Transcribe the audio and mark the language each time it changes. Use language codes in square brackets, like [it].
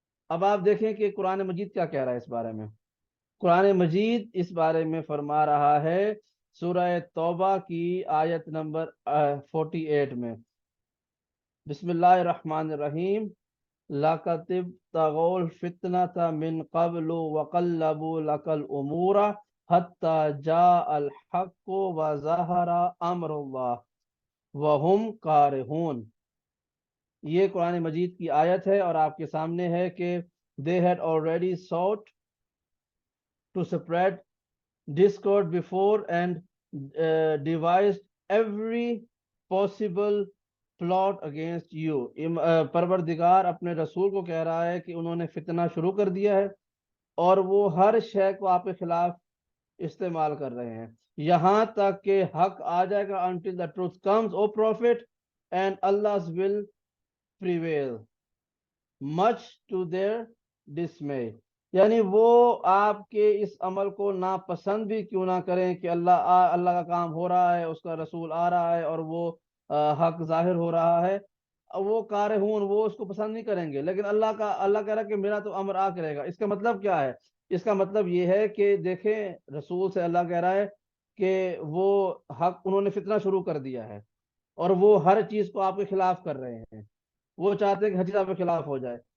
[ur] اب آپ دیکھیں کہ قرآن مجید کیا کہہ رہا ہے اس بارے میں. قرآن مجید اس بارے میں فرما رہا ہے سورہ توبہ کی آیت نمبر 48 میں، [ar] بسم اللہ الرحمن الرحیم، لَقَدِ ابْتَغَوُا الْفِتْنَةَ مِنْ قَبْلُ وَقَلَّبُوا لَكَ الْأُمُورَ حَتَّى جَاءَ الْحَقُّ وَظَهَرَ أَمْرُ اللَّهِ وَهُمْ كَارِهُونَ. [ur] یہ قرآن مجید کی آیت ہے اور آپ کے سامنے ہے کہ [en] they had already sought to spread discord before and devised every possible plot against you. [ur] پروردگار اپنے رسول کو کہہ رہا ہے کہ انہوں نے فتنہ شروع کر دیا ہے اور وہ ہر شے کو آپ کے خلاف استعمال کر رہے ہیں یہاں تک کہ حق آ جائے گا. [en] until the truth comes, O prophet, and Allah's will prevail much to their dismay. [ur] یعنی وہ آپ کے اس عمل کو ناپسند بھی کیوں نہ کریں کہ اللہ کا کام ہو رہا ہے، اس کا رسول آ رہا ہے اور وہ حق ظاہر ہو رہا ہے، وہ کارہون، وہ اس کو پسند نہیں کریں گے. لیکن اللہ کہہ رہا ہے کہ میرا تو امر آ کرے گا. اس کا مطلب کیا ہے؟ اس کا مطلب یہ ہے کہ دیکھیں رسول سے اللہ کہہ رہا ہے کہ وہ حق، انہوں نے فتنہ شروع کر دیا ہے اور وہ ہر چیز کو آپ کے خلاف کر رہے ہیں، وہ چاہتے ہیں کہ ہر چیز آپ کے خلاف ہو جائے.